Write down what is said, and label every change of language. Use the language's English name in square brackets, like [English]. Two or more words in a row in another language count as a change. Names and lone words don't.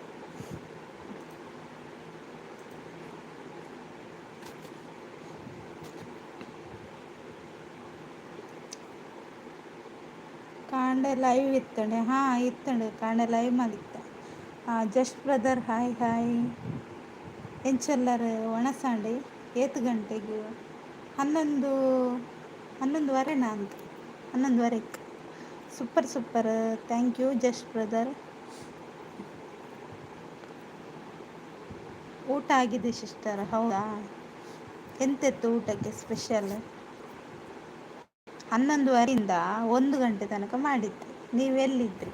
[Tulu] ಕಾಂಡೆ ಲೈವ್ ಇತ್ತಂಡೆ, ಹಾಂ ಇತ್ತಂಡೆ ಕಾಂಡೆ ಲೈವ್ ಮಲಿತ್ತ. [English] just brother hi hi. [Tulu] ಎಂಚೆಲ್ಲರು ಒಣಸಾಂಡೆ ಏತು ಗಂಟೆಗೆ 11:11ವರೆ ನಾನು 11:15. [English] super super, thank you just brother. [Kannada] ಊಟ ಆಗಿದೆ ಸಿಸ್ಟರ್, ಹೌದಾ? ಎಂತೆತ್ತು ಊಟಕ್ಕೆ ಸ್ಪೆಷಲ್? 11:15 1 ಗಂಟೆ ತನಕ ಮಾಡಿದ್ದೆ. ನೀವೆಲ್ಲಿದ್ರಿ?